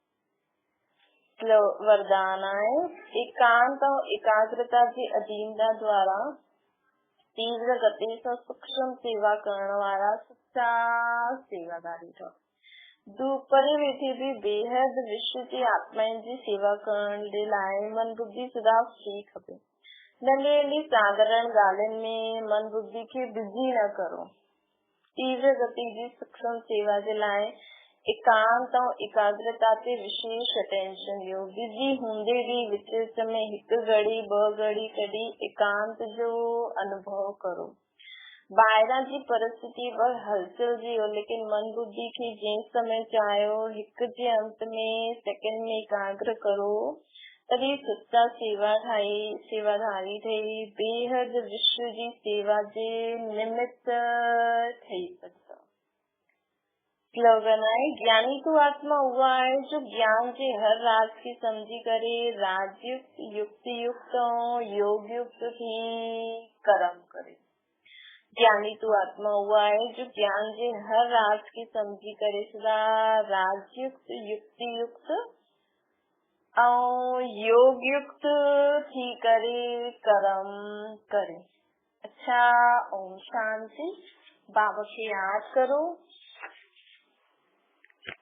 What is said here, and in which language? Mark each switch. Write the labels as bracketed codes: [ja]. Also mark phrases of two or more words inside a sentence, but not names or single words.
[sd] वरदान आहे [hi] एकांत और एकाग्रता की अधीनता द्वारा [sd] तीव्र गति सां सूक्ष्म सेवा करण वारा सच्चा सेवादारी ठो। परे वेठे भी [hi] बेहद विश्व की आत्माएं [sd] जी सेवा करण जे लाइ मन बुद्धि सदा फ्री खपे। नंढी नंढी साधारण ॻाल्हियुनि में मन बुद्धि खे बिज़ी न करो। तीव्र गति जी सूक्ष्म सेवा जे लाइ एकांत और एकाग्रता ते विशेष अटेंशन ॾियो। बिजी हूंदे भी विच विच में हिकु घड़ी ॿ घड़ी कढी एकांत जो अनुभव करो। ॿाहिरां जी परिस्थिति पर हलचल जी हो, लेकिन मन बुद्धि खे जंहिं समय चाहियो हिकु जे अंत में सेकंड में एकाग्र करो। तॾहिं सच्चा सेवाधारी ठही बेहद विश्व जी सेवा जे निमित्त ठही सघंदा। स्लोगन आहे, ज्ञानी तो आत्मा उहा आहे जो ज्ञान जे हर राज खे समझी करे राजयुक्त युक्ति युक्त और योग युक्त थी कर्म करे। ज्ञानी तो आत्मा उहा आहे जो ज्ञान जे हर राज खे समझी करे सदा राजयुक्त युक्ति युक्त और योग युक्त थी करे कर्म करे। [hi] अच्छा, ओम शांति। बाबा की याद करो।